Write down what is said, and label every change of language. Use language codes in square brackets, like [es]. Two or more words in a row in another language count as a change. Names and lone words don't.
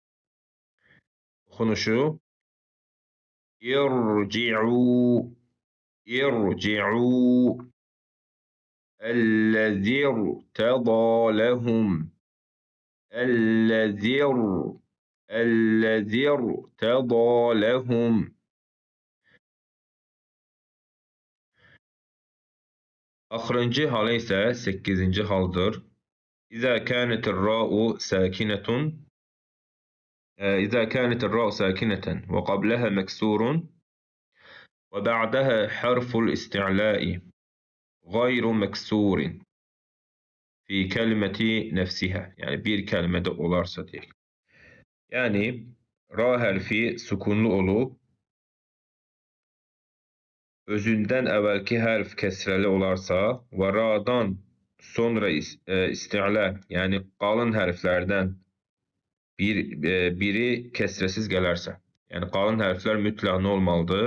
[ar] Oxunuşu ارجعوا ارجعوا الذي ارتضى لهم الذي ارتضى لهم. Axırıncı halı isə 8-ci haldır. إذا كانت الراء ساكنة إذا كانت الراء ساكنة وقبلها مكسور وبعدها حرف الاستعلاء غير مكسور في كلمة نفسها. [tr] Yani bir kelimede olarsa değil. [az] Yani ra hərfi sükunlu olub, özündən əvvəlki hərf kəsrəli olarsa və ra'dan sonra isti'lə, yəni qalın hərflərdən biri kəsrəsiz gələrsə, yəni qalın hərflər mütləq nə olmalıdır?